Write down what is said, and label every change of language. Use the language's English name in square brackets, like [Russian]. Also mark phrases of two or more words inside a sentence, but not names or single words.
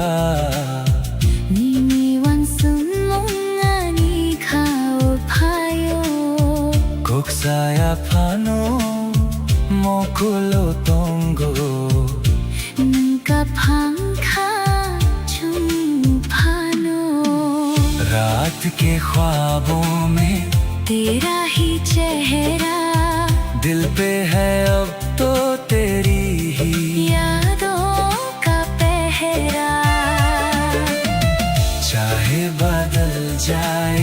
[Kok Borok] Nini wan sum mong ani khao phayo, Kok saya phano mokulo tongo nangka phang kha chung phano। [Hindi] रात के ख्वाबों में तेरा ही चेहरा, दिल पे है अब तो तेरी ही यादों का पहरा। चाहे बदल जाए